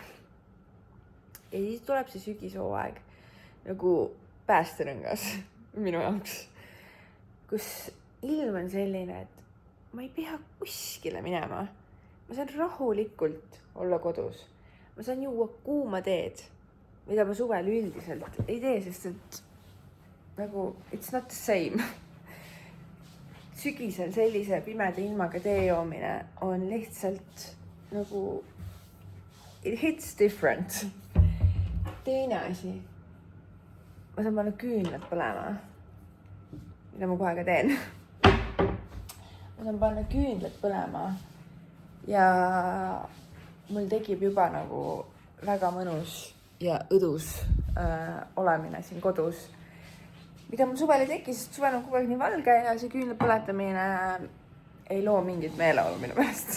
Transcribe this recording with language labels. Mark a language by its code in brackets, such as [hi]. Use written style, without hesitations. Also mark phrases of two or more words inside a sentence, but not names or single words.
[et] Ja siis tuleb see sügishooaeg nagu päästerõngas minu jaoks, kus ilm on selline, et ma ei pea kuskile minema. Ma saan rahulikult olla kodus. Ma saan juua kuuma teed, mida ma suvel üldiselt ei tee, sest et nagu [en] it's not the same. [et] Sügisel sellise pimeda ilmaga tee joomine on lihtsalt nagu [en] it hits different. [et] Teine asi, ma saan panna küünlad põlema, mida ma kohe ka teen. Ma saan panna küünlad põlema ja mul tekib juba nagu väga mõnus ja õdus olemine siin kodus, mida mul suvel ei teki, sest suvel on kogu aeg nii valge ja see küünlad põletamine ei loo mingit meeleolu minu pärast.